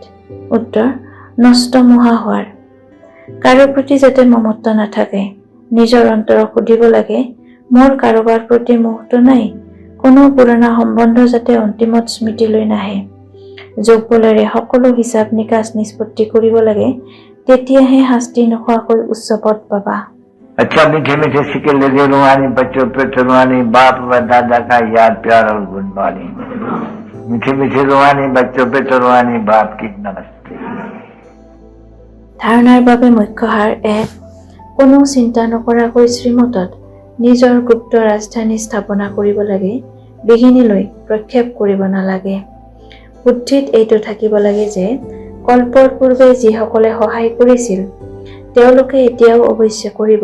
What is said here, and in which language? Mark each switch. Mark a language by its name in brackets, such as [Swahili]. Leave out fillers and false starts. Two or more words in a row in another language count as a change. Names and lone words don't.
[Assamese] উত্তৰ: নষ্ট মোহা হোৱাৰ। কাৰো প্ৰতি যাতে মমত্ব নাথাকে। নিজৰ অন্তৰক সুধিব লাগে, মোৰ কাৰোবাৰ প্ৰতি মোহটো নাই। কোনো পুৰণা সম্বন্ধ যাতে অন্তিমত স্মৃতিলৈ নাহে। যোগ বলেৰে সকলো হিচাপ নিকাচ নিষ্পত্তি কৰিব লাগে, তেতিয়াহে শাস্তি নোখোৱাকৈ উচ্চ পদ পাবা। [Hindi] अच्छा मीठे मीठे सिक्के लगे रुहानी बच्चों पे रुहानी बाप व दादा का याद प्यार और गुण वाली। मीठे मीठे रुहानी बच्चों पे रुहानी बाप की नमस्ते। [Assamese] ধাৰণাৰ বাবে মুখ্য সাৰ 1. কোনো চিন্তা নকৰাকৈ শ্ৰীমতত নিজৰ গুপ্ত ৰাজধানী স্থাপনা কৰিব লাগে। বিঘিনিলৈ প্ৰক্ষেপ কৰিব নালাগে। বুদ্ধিত এইটো থাকিব লাগে যে কল্পৰ পূৰ্বে যিসকলে সহায় কৰিছিল, তেওঁলোকে এতিয়াও অৱশ্যে কৰিব।